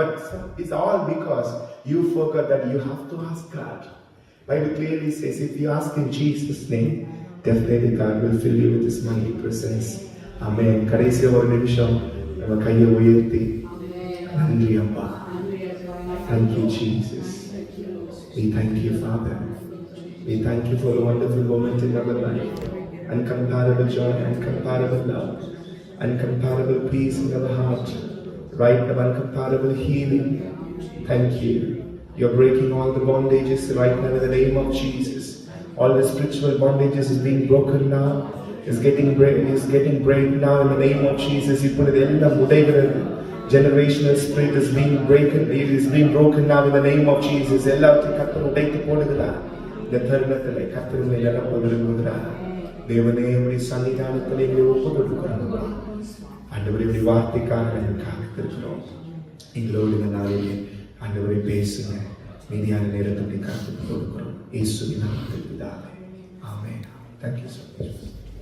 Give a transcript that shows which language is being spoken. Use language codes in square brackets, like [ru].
[en] But it's all because you forgot that you have to ask God. Bible clearly says if you ask in Jesus' name, definitely God will fill you with His mighty presence. Amen. [ta] கடைசியா ஒரு நிமிஷம் நம்ம கையை உயர்த்தி நன்றி அப்பா. [en] Thank you Jesus. We thank you Father. We thank you for a wonderful moment in our life. Uncomparable joy, uncomparable love, uncomparable peace in our heart. Right now, uncomparable healing. Thank you. You're breaking all the bondages right now in the name of Jesus. All the spiritual bondages is being broken now. Is getting break now in the name of Jesus. You put it in the generational spirit is being broken. It is being broken now in the name of Jesus. [ta] எல்லாத்தையும் கர்த்தர் உடைத்து போடுகிறார். இந்த தருணத்திலே கர்த்தர் உங்களை நிரப்ப விரும்புகிறார். தேவனே உம்முடைய சன்னிதானத்திலே எங்களை ஒப்புக் கொடுக்கிறோம். ஆண்டவரே உம்முடைய வார்த்தைக்காக நாங்கள் காத்திருக்கிறோம். எங்களோடு இந்த நாளிலே ஆண்டவரே பேசுங்க. மீதியான நேரத்தை காத்துக் கொடுக்கிறோம். இயேசுவின் நாமத்தில் பிதாவே. ஆமென். [en] Thank you so much.